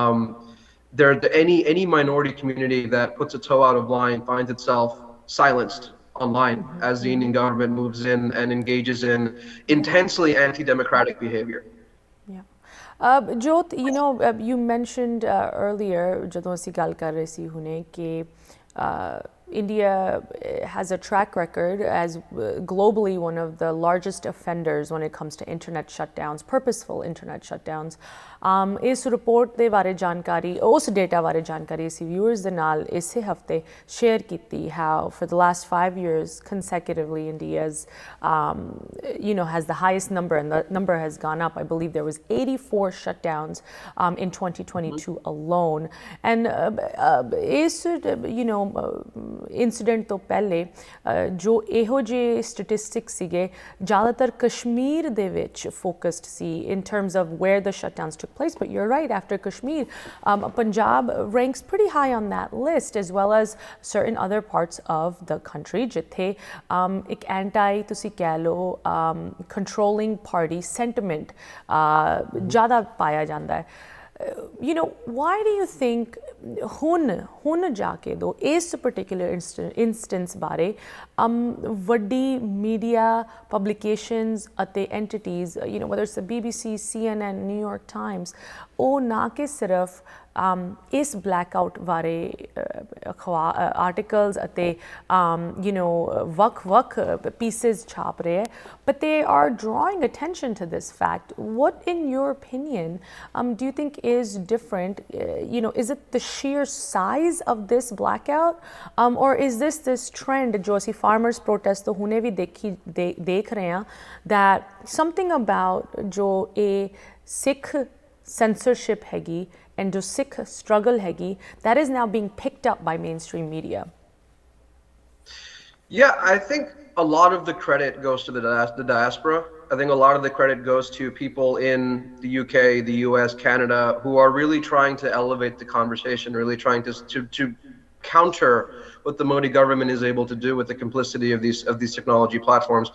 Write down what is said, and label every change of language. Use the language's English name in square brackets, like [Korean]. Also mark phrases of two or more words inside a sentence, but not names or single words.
[English] Any minority community that puts a toe out of line finds itself silenced online as the Indian government moves in and engages in intensely anti-democratic behavior. Yeah. Jyot, you mentioned earlier, [Punjabi] ਜਦੋਂ ਅਸੀਂ ਗੱਲ ਕਰ ਰਹੇ ਸੀ ਹੁਣੇ, ਕਿ [English] India has a track record as globally one of the largest offenders when it comes to internet shutdowns, purposeful internet shutdowns. [Punjabi] ਇਸ ਰਿਪੋਰਟ ਦੇ ਬਾਰੇ ਜਾਣਕਾਰੀ, ਉਸ ਡੇਟਾ ਬਾਰੇ ਜਾਣਕਾਰੀ ਅਸੀਂ ਵਿਊਅਰਸ ਦੇ ਨਾਲ ਇਸੇ ਹਫਤੇ ਸ਼ੇਅਰ ਕੀਤੀ, [English] how for the last 5 years consecutively India's has the highest number, and the number has gone up. I believe there was 84 shutdowns in 2022 alone. [Punjabi] And ਇਸ incident ਤੋਂ ਪਹਿਲੇ ਜੋ ਇਹੋ ਜਿਹੇ statistics ਸੀਗੇ ਜ਼ਿਆਦਾਤਰ ਕਸ਼ਮੀਰ ਦੇ ਵਿੱਚ focused ਸੀ [English] in terms of where the shutdowns took place. But you're right, after Kashmir, Punjab ranks pretty high on that list, as well as certain other parts of the country [Punjabi] ਜਿੱਥੇ ਇੱਕ ਐਂਟੀ ਤੁਸੀਂ ਕਹਿ ਲਓ [English] controlling party sentiment [Punjabi] ਜ਼ਿਆਦਾ ਪਾਇਆ ਜਾਂਦਾ ਹੈ. [English] Why do you think [Punjabi] ਹੁਣ ਜਾਕੇ ਦੋ ਇਸ [English] particular instance [Punjabi] ਬਾਰੇ ਵੱਡੀ [English] media publications ਅਤੇ entities, whether it's the BBC, CNN, New York Times, [Punjabi] ਉਹ ਨਾ ਕਿ ਸਿਰਫ ਇਸ blackout ਬਾਰੇ articles ਅਤੇ ਵੱਖ pieces ਛਾਪ ਰਹੇ ਹੈ, [English] but they are drawing attention to this fact. What, in your opinion, do you think is different? Is it the sheer size of this blackout, or is this trend [Punjabi] ਜੋ ਅਸੀਂ [English] farmers protest [Punjabi] ਤੋਂ ਹੁਣੇ ਵੀ ਦੇਖ ਰਹੇ ਹਾਂ, [English] that something about [Punjabi] ਜੋ ਇਹ [English] Sikh censorship ਹੈਗੀ and ਜੋ Sikh struggle ਹੈਗੀ, that is now being picked up by mainstream media? Yeah, I think a lot of the credit goes to the diaspora. I think a lot of the credit goes to people in the UK, the US, Canada, who are really trying to elevate the conversation, really trying to counter what the Modi government is able to do with the complicity of these technology platforms.